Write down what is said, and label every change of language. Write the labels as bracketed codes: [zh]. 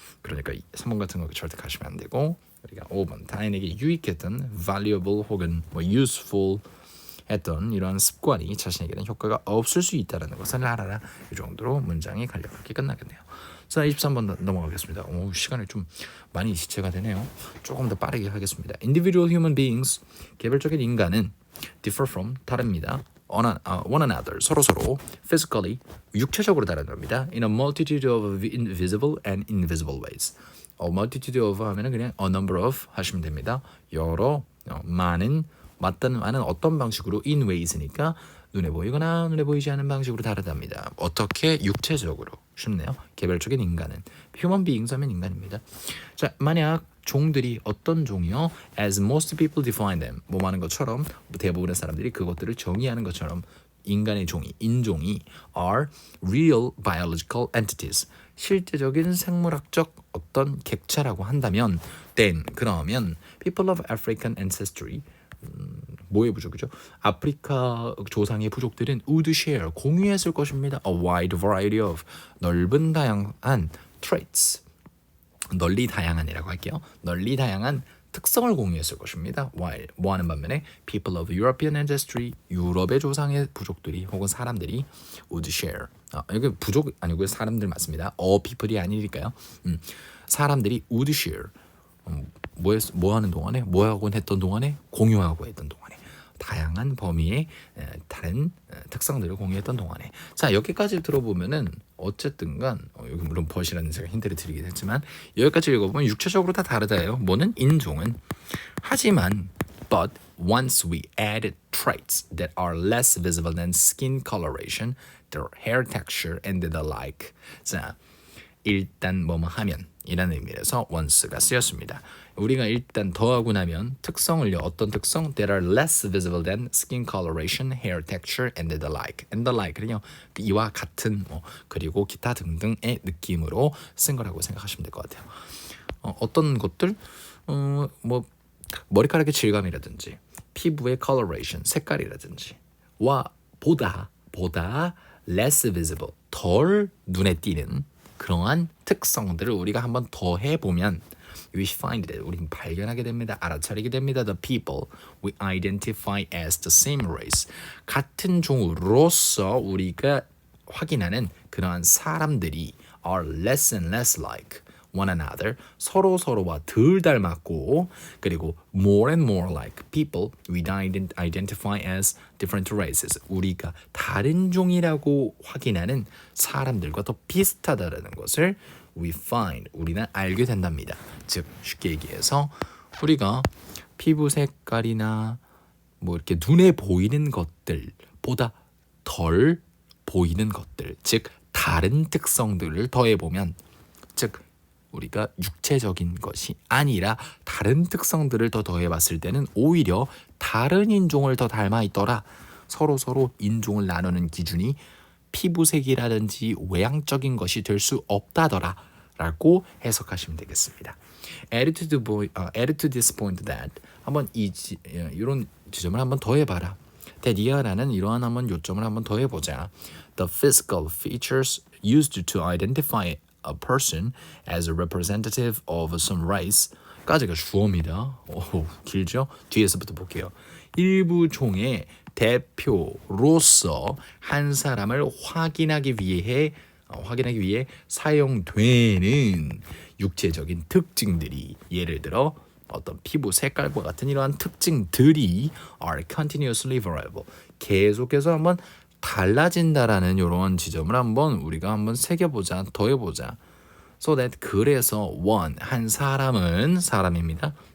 [ko] 그러니까 3번 같은 거 절대 가시면 안 되고 우리가 5번 타인에게 유익했던 valuable 혹은 useful 했던 이러한 습관이 자신에게는 효과가 없을 수 있다는 것을 알아라. 이 정도로 문장이 간략하게 끝나겠네요. 자, 23번 넘어가겠습니다. 시간이 좀 많이 지체가 되네요. 조금 더 빠르게 하겠습니다. [en] Individual human beings, [ko] 개별적인 인간은 [en] differ from, [ko] 다릅니다. [en] one another, [ko] 서로 physically, 육체적으로 다릅니다. [en] In a multitude of invisible and invisible ways. [ko] multitude of 하면은 그냥 [en] a number of [ko] 하시면 됩니다. 여러, 많은, 많은 어떤 방식으로 in ways니까 눈에 보이거나 눈에 보이지 않는 방식으로 다르답니다. 어떻게? 육체적으로. 쉽네요. 개별적인 인간은 human beings 하면 인간입니다. 자, 만약 종들이 어떤 종이요? [en] As most people define them. [ko] 하는 것처럼 대부분의 사람들이 그것들을 정의하는 것처럼 인간의 종이, 인종이 [en] are real biological entities. [ko] 실제적인 생물학적 어떤 객체라고 한다면 then 그러면 [en] people of African ancestry [ko] 뭐의 부족이죠? 아프리카 조상의 부족들은 [en] would share [ko] 공유했을 것입니다. [en] A wide variety of [ko] 넓은 다양한 traits 널리 다양한이라고 할게요. 널리 다양한 특성을 공유했을 것입니다. while 뭐하는 반면에 [en] people of European ancestry [ko] 유럽의 조상의 부족들이 혹은 사람들이 [en] would share [ko] 여기 부족 아니고요 사람들 맞습니다. people이 아니니까요. 사람들이 [en] would share [ko] 뭐 하는 동안에 뭐 하고 했던 동안에 공유하고 했던 동안에 다양한 범위의 다른 특성들을 공유했던 동안에 자 여기까지 들어보면은 어쨌든간 여기 물론 벗이라는 제가 힌트를 드리긴 했지만 여기까지 읽어보면 육체적으로 다 다르다예요. 뭐는 인종은 하지만 [en] but once we add traits that are less visible than skin coloration, their hair texture and the like. [ko] 자 일단 뭐뭐 하면 이라는 의미에서 once가 쓰였습니다. 우리가 일단 더하고 나면 특성을요. 어떤 특성? [en] That are less visible than skin coloration, hair texture, and the like. [ko] And the like는요. 이와 같은 그리고 기타 등등의 느낌으로 쓴 거라고 생각하시면 될 것 같아요. 어떤 것들? 뭐 머리카락의 질감이라든지 피부의 coloration, 색깔이라든지 와 보다 less visible, 덜 눈에 띄는 그러한 특성들을 우리가 한번 더 해보면 [en] we find that [ko] 우리는 발견하게 됩니다. 알아차리게 됩니다. [en] The people we identify as the same race [ko] 같은 종으로서 우리가 확인하는 그러한 사람들이 [en] are less and less like one another [ko] 서로와 덜 닮았고 그리고 [en] more and more like people we identify as different races [ko] 우리가 다른 종이라고 확인하는 사람들과 더 비슷하다라는 것을 [en] we find [ko] 우리는 알게 된답니다. 즉 쉽게 얘기해서 우리가 피부 색깔이나 뭐 이렇게 눈에 보이는 것들보다 덜 보이는 것들 즉 다른 특성들을 더해보면 즉 우리가 육체적인 것이 아니라 다른 특성들을 더 더해봤을 때는 오히려 다른 인종을 더 닮아 있더라. 서로 인종을 나누는 기준이 피부색이라든지 외향적인 것이 될 수 없다더라 라고 해석하시면 되겠습니다. [en] Add to this point that [ko] 한번 이런 지점을 한번 더해봐라. that이라는 이러한 한번 요점을 한번 더해보자. [en] The physical features used to identify a person as a representative of some race 까지가 주어입니다. [ko] 길죠? 뒤에서부터 볼게요. 일부 종의 대표로서 한 사람을 확인하기 위해 사용되는 육체적인 특징들이 예를 들어 어떤 피부 색깔과 같은 이러한 특징들이 [en] are continuously variable [ko] 계속해서 한번 달라진다라는 이런 지점을 한번 우리가 한번 새겨보자 더해보자 [en] so that [ko] 그래서 one 한 사람입니다.